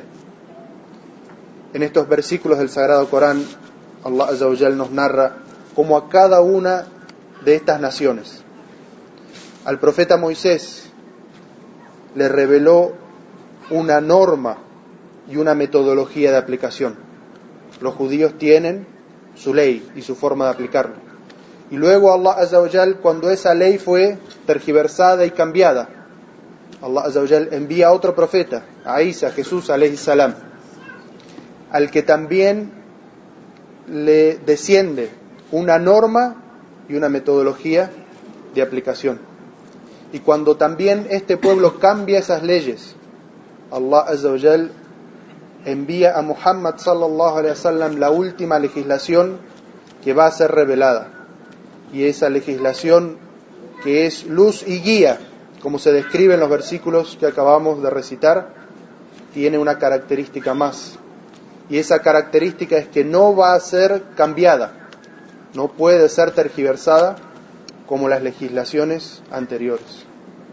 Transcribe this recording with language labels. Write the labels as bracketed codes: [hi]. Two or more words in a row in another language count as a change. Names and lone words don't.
[es] En estos versículos del Sagrado Corán, [ar] الله عز وجل [es] nos narra cómo a cada una de estas naciones, al profeta Moisés le reveló una norma y una metodología de aplicación. Los judíos tienen su ley y su forma de aplicarlo. Y luego [ar] الله عز وجل, [es] cuando esa ley fue tergiversada y cambiada, [ar] الله عز وجل [es] envía a otro profeta, a Isa, Jesús [ar] عليه السلام, [es] al que también le desciende una norma y una metodología de aplicación. Y cuando también este pueblo cambia esas leyes, [ar] الله عز وجل [es] envía a Muhammad [ar] صلى الله عليه وسلم [es] la última legislación que va a ser revelada. Y esa legislación que es luz y guía, como se describe en los versículos que acabamos de recitar, tiene una característica más. Y esa característica es que no va a ser cambiada, no puede ser tergiversada como las legislaciones anteriores.